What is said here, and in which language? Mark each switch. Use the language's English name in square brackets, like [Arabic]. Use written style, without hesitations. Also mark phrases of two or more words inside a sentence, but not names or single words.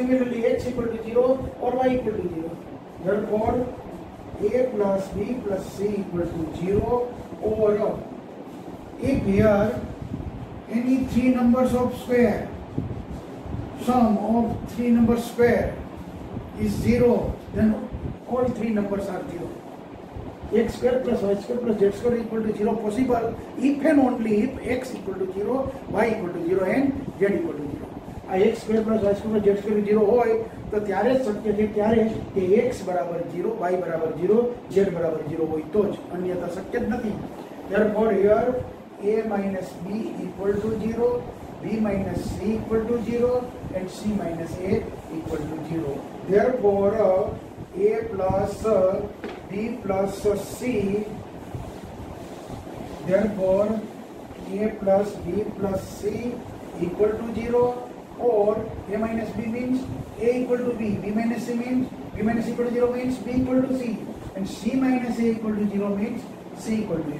[English] Similarly, x equal to 0 or y equal to 0. Therefore, a plus b plus c equal to 0 or if here any 3 numbers of square, sum of 3 numbers square is 0, then all 3 numbers are 0. X square plus y square plus z square equal to 0 possible if and only if x equal to 0, y equal to 0 and z equal to 0. [Gujarati] आ [English] x square plus y square plus z square 0 [Gujarati] હોય તો ત્યારે શક્ય છે ત્યારે કે x બરાબર 0, y બરાબર 0, z બરાબર 0 હોય તો જ, અન્યથા શક્ય જ નથી. [English] Therefore here a minus b equal to 0, b minus c equal to 0 and c minus a equal to 0. Therefore a plus b plus c, therefore a plus b plus c equal to 0, or a minus b means a equal to b, b minus c means b minus equal to 0 means b equal to c, and c minus a equal to 0 means c equal to a.